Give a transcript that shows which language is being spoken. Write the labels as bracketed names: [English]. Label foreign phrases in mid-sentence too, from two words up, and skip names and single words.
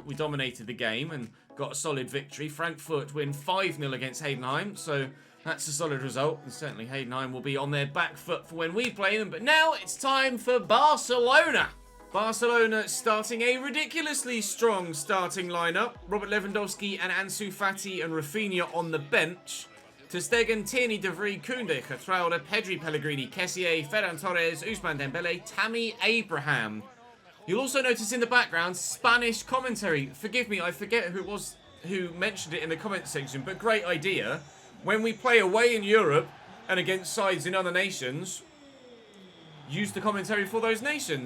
[English] We dominated the game and got a solid victory. Frankfurt win 5-0 against Heidenheim, so that's a solid result. And certainly Heidenheim will be on their back foot for when we play them. But now it's time for Barcelona. Barcelona starting a ridiculously strong starting lineup. Robert Lewandowski and Ansu Fati and Rafinha on the bench. Ter Stegen, Tierney, De Vrij, Koundé, Geertruida, Pedri, Pellegrini, Kessié, Ferran Torres, Ousmane Dembele, Tammy Abraham. You'll also notice in the background Spanish commentary. Forgive me, I forget who it was who mentioned it in the comment section, but great idea. When we play away in Europe and against sides in other nations, use the commentary for those nations.